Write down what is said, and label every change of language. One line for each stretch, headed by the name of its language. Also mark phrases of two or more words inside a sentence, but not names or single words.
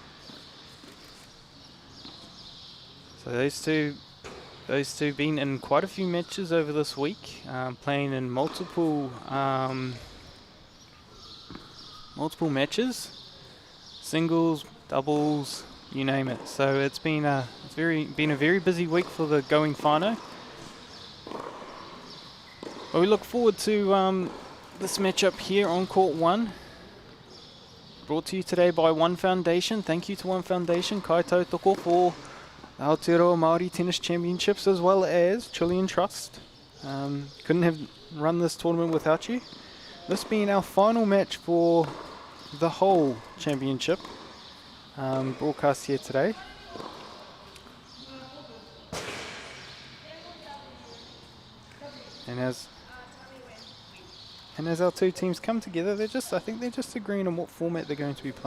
English: So those two been in quite a few matches over this week, playing in multiple matches, singles, doubles, you name it. So it's been a very busy week for the Going whānau. But we look forward to this matchup here on court one. Brought to you today by One Foundation. Thank you to One Foundation,
Māori: kai tautoko,
English: for the Aotearoa Māori Tennis Championships as well as Chilean Trust. Couldn't have run this tournament without you. This being our final match for the whole championship, broadcast here today. And as our two teams come together, I think they're just agreeing on what format they're going to be playing.